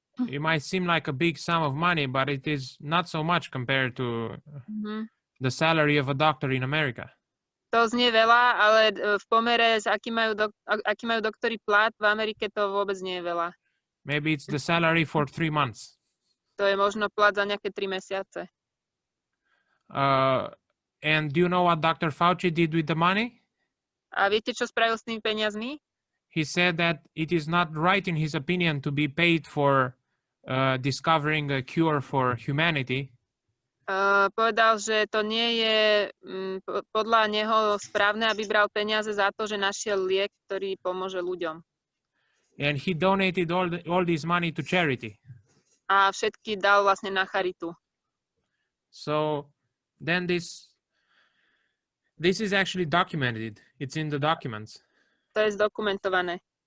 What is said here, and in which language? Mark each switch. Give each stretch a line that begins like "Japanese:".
English: It might seem like a big sum of money, but it is not so much compared to the salary of a doctor in America.
Slovak: To znie veľa, ale v pomere, s aký majú doktori plat, v Amerike to vôbec nie je veľa.
English: Maybe it's the salary for 3 months.
Slovak: To je možno plat za nejaké 3 mesiace.
English: And do you know what Dr. Fauci did with the money?
Slovak: A viete, čo spravil s tými peniazmi?
English: He said that it is not right, in his opinion, to be paid for discovering a cure for humanity.
Slovak: Povedal, že to nie je podľa neho správne, aby bral peniaze za to, že našiel liek, ktorý pomôže ľuďom.
English: And he donated all this money to charity.
Slovak: A všetky dal vlastne na charitu.
English: So then this is actually documented. It's in the documents.
Slovak: To je zdokumentované.